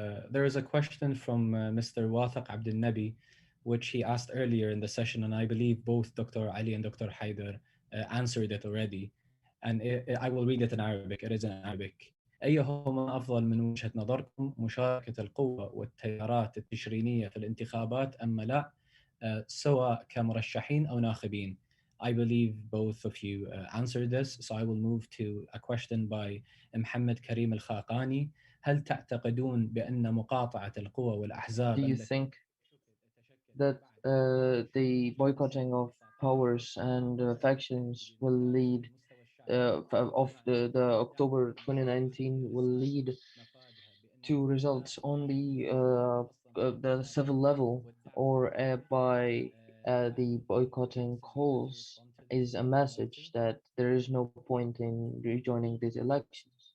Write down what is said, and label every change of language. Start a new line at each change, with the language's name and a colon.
English: There is a question from Mr. Wathiq Abdel Nabi, which he asked earlier in the session, and I believe both Dr. Ali and Dr. Haider answered it already. And I will read it in Arabic. It is in Arabic.
Arabic: أيهما أفضل من وجهة نظركم، مشاركة القوى والتيارات التشرينية في الانتخابات أم لا، سواء كمرشحين أو ناخبين؟
English: I believe both of you answered this, so I will move to a question by
Arabic: محمد كريم الخاقاني. هل تعتقدون بأن مقاطعة القوى والأحزاب
English: Do you think that the boycotting of powers and factions will lead of the October 2019 will lead to results on the civil level, or by the boycotting calls is a message that there is no point in rejoining these elections?